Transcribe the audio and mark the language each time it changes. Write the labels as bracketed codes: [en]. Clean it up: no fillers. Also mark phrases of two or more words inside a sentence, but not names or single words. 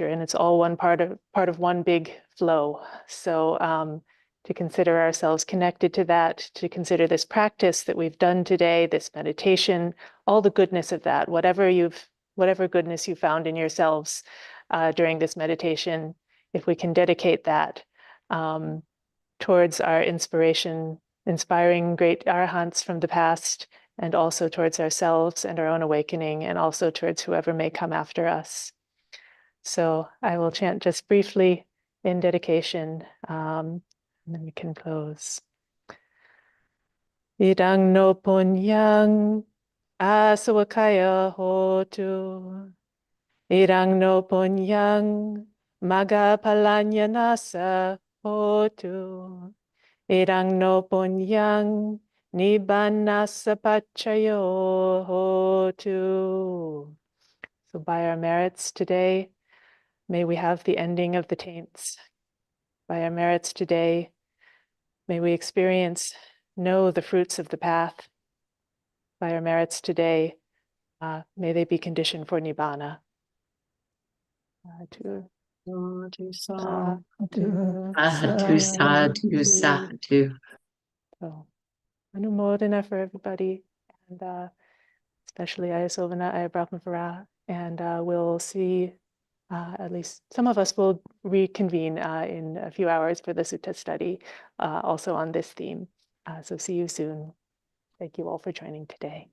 [en] And it's all one part of one big flow. So to consider ourselves connected to that, to consider this practice that we've done today, this meditation, all the goodness of that, whatever goodness you found in yourselves during this meditation, if we can dedicate that towards our inspiring great Arahants from the past, and also towards ourselves and our own awakening, and also towards whoever may come after us. So I will chant just briefly in dedication, and then we can close. [pi] Idang no punyang asawakaya hotu. Idang no punyang magapalanyanasa hotu. Edang no punyang nibbanasapachayo hotu. [en] So by our merits today, may we have the ending of the taints. By our merits today, may we know the fruits of the path. By our merits today, may they be conditioned for Nibbana. [pi] Sadhu, Sadhu, sadhu, sadhu. [en] So, Anumodana for everybody, and especially Ayasovana, Ayabrahmavara, and we'll see, at least some of us will reconvene in a few hours for the sutta study, also on this theme. So see you soon. Thank you all for joining today.